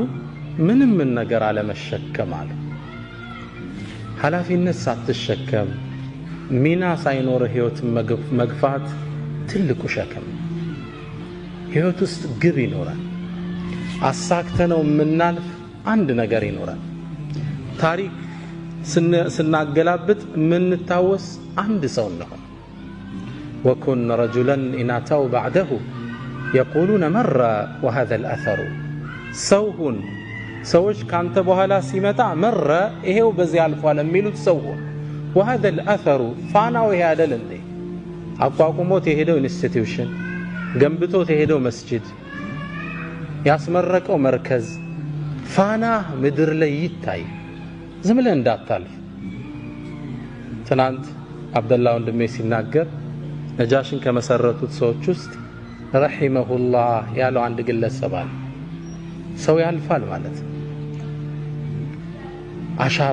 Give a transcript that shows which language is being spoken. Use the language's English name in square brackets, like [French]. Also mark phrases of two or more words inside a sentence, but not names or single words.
[Amharic] ምንም ነገር አለመሸከም አሉ። ኃላፊነት ሳትሸከም ሚና ሳይኖር ህይወትን መግፋት ትልቁ ሸክም። ህይወት ውስጥ ግብ ይኖራል። አሳክተነው የምናልፍ አንድ ነገር ይኖራል። ታሪክ ስናገላብጥ የምንታወስ አንድ ሰው ነው። [Arabic] وكن رجلا إن أتوا بعده يقولون مر وهذا الاثر [Amharic] ሰውሁን ሰዎች ካንተ በኋላ ሲመጣ መረ ይሄው በዚህ አልፏል የሚሉት ሰውሁን [Arabic] وهذا الاثر [Amharic] ፋናው ይሄ አይደል እንዴ? አቋቁሞት የሄደው ኢንስቲትዩሽን ገንብቶት የሄደው መስጂድ ያስመረቀው መርከዝ ፋና ምድር ላይ ይታይ። ዝም ብለህ እንዳታልፍ። ትናንት አብደላህ ወንድሜ ሲናገር ነጃሽን ከመሰረቱት ሰዎች ውስጥ ረሂመሁላህ ያለው አንድ ግለሰብ አለ። ሰው ያልፋል ማለት አሻራ